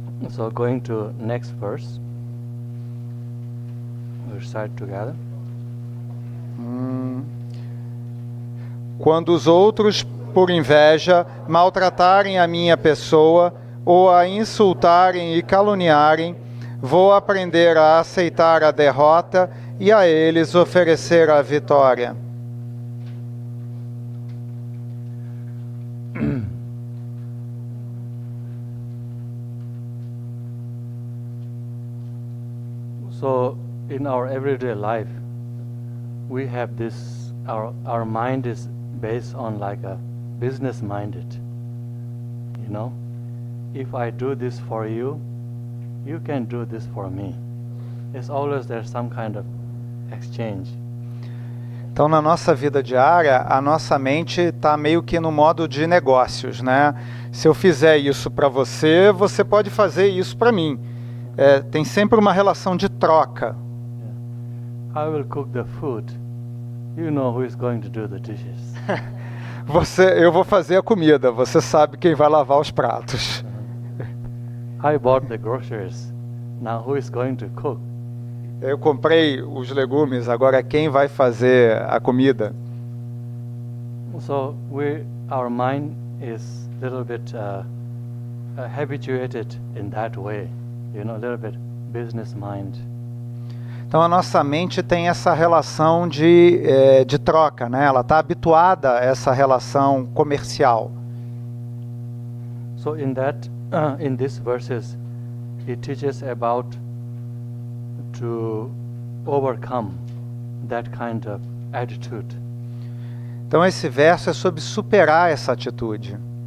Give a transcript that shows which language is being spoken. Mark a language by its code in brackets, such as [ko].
[en] So going to next verse, we'll start together. [pt] Quando os outros, por inveja, maltratarem a minha pessoa ou a insultarem e caluniarem, vou aprender a aceitar a derrota e a eles oferecer a vitória. [en] So in our everyday life, we have this, our mind is based on like a business minded, you know. If I do this for you, you can do this for me. It's always there's some kind of exchange. [pt] Então, na nossa vida diária, a nossa mente está meio que no modo de negócios, né? Se eu fizer isso para você, você pode fazer isso para mim. Tem sempre uma relação de troca. [en] I will cook the food. You know who is going to do the dishes. [pt] Eu vou fazer a comida, você sabe quem vai lavar os pratos. [en] I bought the groceries. Now who is going to cook? [pt] Eu comprei os legumes, agora quem vai fazer a comida? [en] So our mind is a little bit habituated in that way, you know, a little bit business mind. [pt] Então a nossa mente tem essa relação de troca, né? Ela está habituada a essa relação comercial. [en] So in these verses, it teaches about to overcome that kind of attitude. [pt] Então esse verso é sobre superar essa atitude.